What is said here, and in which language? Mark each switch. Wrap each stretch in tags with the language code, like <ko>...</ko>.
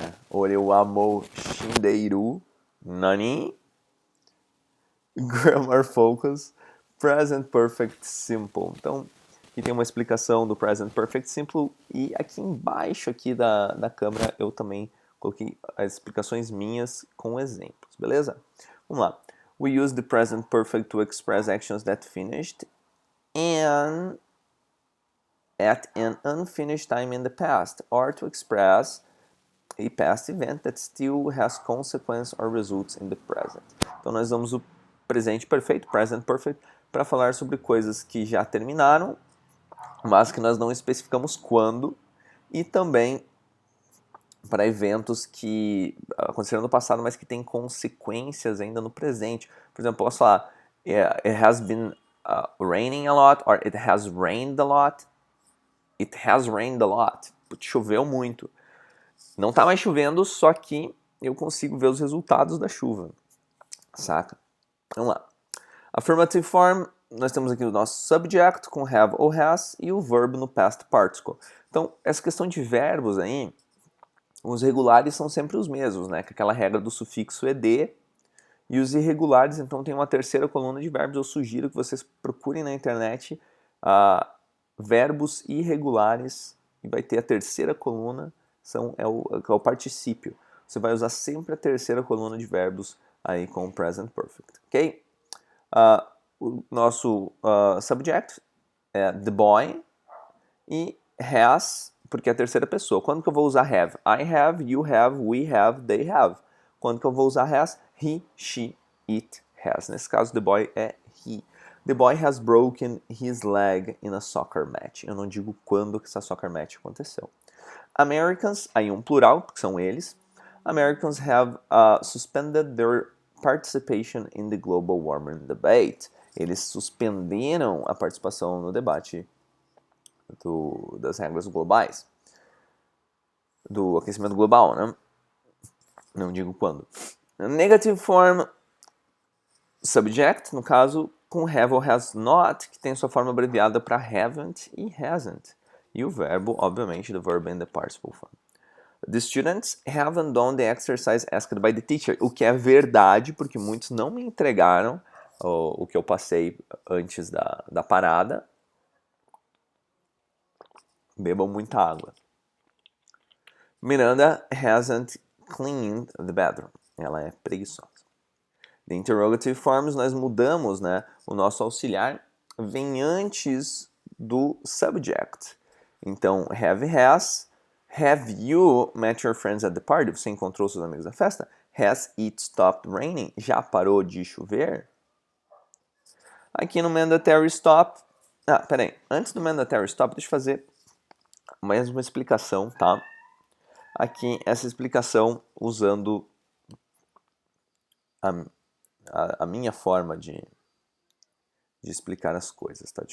<ja>Ore wa mo shindeiru. Nani?</ja> <en>Grammar focus. Present perfect simple.</en> <pt>Então, aqui tem uma explicação do present perfect simple. E aqui embaixo aqui da câmera eu também coloquei as explicações minhas com exemplos. Beleza? Vamos lá.</pt> <en>We use the present perfect to express actions that finished and at an unfinished time in the past, or to express a past event that still has consequence or results in the present.</en> <pt>Então nós vamos o presente perfeito, present perfect, para falar sobre coisas que já terminaram, mas que nós não especificamos quando, e também para eventos que aconteceram no passado, mas que têm consequências ainda no presente. Por exemplo, posso falar,</pt> <en>it has been raining a lot, or it has rained a lot. It has rained a lot.</en> <pt>Choveu muito. Não está mais chovendo, só que eu consigo ver os resultados da chuva. Saca? Vamos lá. Affirmative form, nós temos aqui o nosso subject com have ou has e o verbo no past participle. Então, essa questão de verbos aí, os regulares são sempre os mesmos, né? Com aquela regra do sufixo ed. E os irregulares, então, tem uma terceira coluna de verbos. Eu sugiro que vocês procurem na internet verbos irregulares e vai ter a terceira coluna, é o particípio. Você vai usar sempre a terceira coluna de verbos aí com o present perfect, ok? O nosso subject é the boy e has, porque é a terceira pessoa. Quando que eu vou usar have?</pt> <en>I have, you have, we have, they have.</en> <pt>Quando que eu vou usar has?</pt> <en>He, she, it has.</en> <pt>Nesse caso,</pt> <en>the boy é he. The boy has broken his leg in a soccer match.</en> <pt>Eu não digo quando que essa soccer match aconteceu. Americans, aí um plural, porque são eles.</pt> <en>Americans have suspended their participation in the global warming debate.</en> <pt>Eles suspenderam a participação no debate das regras globais. Do aquecimento global, né? Não digo quando. Negative form, subject, no caso, com have ou has not, que tem sua forma abreviada para haven't e hasn't. E o verbo, obviamente,</pt> <en>the verb in the participle form. The students haven't done the exercise asked by the teacher.</en> <pt>O que é verdade, porque muitos não me entregaram o que eu passei antes da parada. Bebam muita água.</pt> <en>Miranda hasn't cleaned the bathroom.</en> <pt>Ela é preguiçosa.</pt> <en>The interrogative forms,</en> <pt>nós mudamos, né? O nosso auxiliar vem antes do subject. Então, have, has.</pt> <en>Have you met your friends at the party?</en> <pt>Você encontrou seus amigos na festa?</pt> <en>Has it stopped raining?</en> <pt>Já parou de chover? Aqui no mandatory stop... peraí. Antes do mandatory stop, deixa eu fazer mais uma explicação, tá? Aqui, essa explicação usando a minha forma de explicar as coisas, tá?</pt>